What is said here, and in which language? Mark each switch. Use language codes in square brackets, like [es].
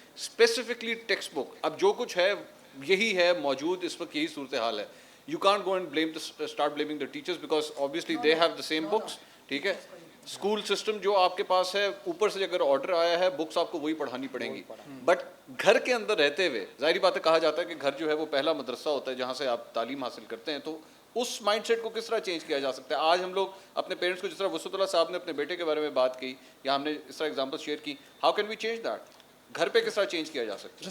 [ur] Specifically text book, اب جو کچھ ہے یہی ہے موجود اس وقت, یہی صورتحال ہے. [en] You can't go and start blaming the teachers because obviously they have the same books. [ur] ٹھیک ہے, اسکول سسٹم جو آپ کے پاس ہے, اوپر سے اگر آرڈر آیا ہے بکس آپ کو وہی پڑھانی پڑیں گی. بٹ گھر کے اندر رہتے ہوئے ظاہری بات ہے, کہا جاتا ہے کہ گھر جو ہے وہ پہلا مدرسہ ہوتا ہے جہاں سے آپ تعلیم حاصل کرتے ہیں. تو اس مائنڈ سیٹ کو کس طرح چینج کیا جا سکتا ہے؟ آج ہم لوگ اپنے پیرنٹس کو, جس طرح وسعت اللہ صاحب نے اپنے بیٹے کے بارے میں بات کی یا ہم نے اس طرح ایگزامپل شیئر کی, [en] How can we change that? [ur] گھر پہ کس طرح چینج کیا جا سکتا ہے؟